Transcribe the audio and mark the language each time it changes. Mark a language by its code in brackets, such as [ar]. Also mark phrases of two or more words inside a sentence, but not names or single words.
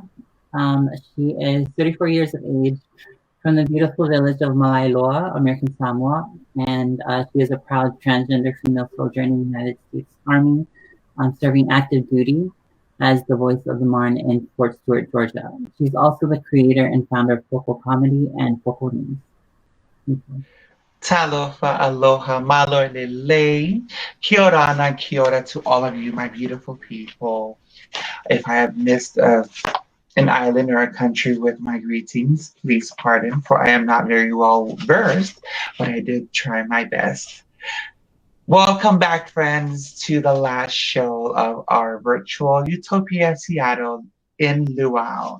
[en] She is 34 years of age from the beautiful village of in-LIEU'AU, American Samoa, and she is a proud transgender female soldier in the United States Army, serving active duty as the voice of the Marne in Fort Stewart, Georgia. She's also the creator and founder of Focal Comedy and Focal News. [sm] Talofa, aloha, [to] malo lele, [mi] kia ora na kia ora [en] to all of you, my beautiful people. If I have missed an island or a country with my greetings, please pardon, for I am not very well versed, but I did try my best. Welcome back, friends, to the last show of our virtual Utopia Seattle in Luau.